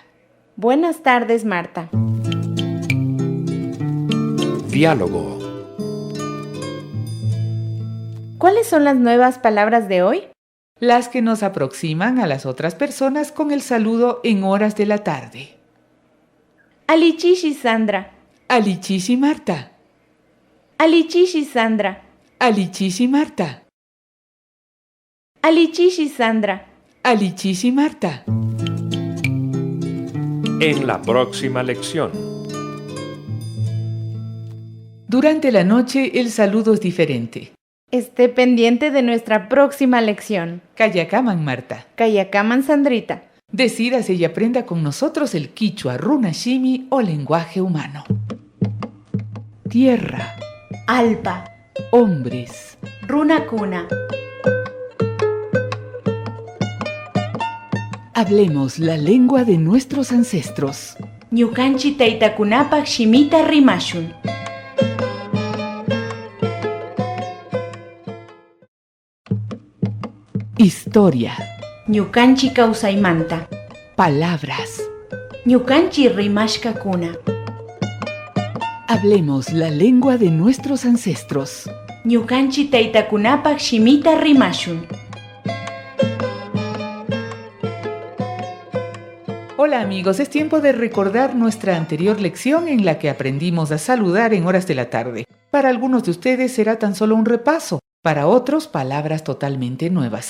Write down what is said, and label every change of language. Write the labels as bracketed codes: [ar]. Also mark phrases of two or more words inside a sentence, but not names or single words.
[es] Buenas tardes, Marta. Diálogo. ¿Cuáles son las nuevas palabras de hoy? Las que nos aproximan a las otras personas con el saludo en horas de la tarde. [qu] Alichishi Sandra. Alichishi Marta. Alichishi Sandra. Alichishi Marta. Alichishi Sandra. Alichishi Marta. [es] En la próxima lección. Durante la noche el saludo es diferente. Esté pendiente de nuestra próxima lección. [qu] Kayakaman Marta. Kayakaman Sandrita. [es] Decídase y aprenda con nosotros el quichua, [qu] runa shimi [es] o lenguaje humano. Tierra, [qu] Alpa. [es] hombres, [qu] Runakuna. [es] hablemos la lengua de nuestros ancestros. [qu] Ñukanchi taytakunapak shimita rimashun. [es] Historia, [qu] Ñukanchi kawsaymanta. [es] palabras. [qu] Ñukanchi rimashkakuna. [es] Hablemos la lengua de nuestros ancestros. [qu] Ñukanchi taytakunapak shimita rimashun. [es] Hola amigos, es tiempo de recordar nuestra anterior lección en la que aprendimos a saludar en horas de la tarde. Para algunos de ustedes será tan solo un repaso, para otros palabras totalmente nuevas.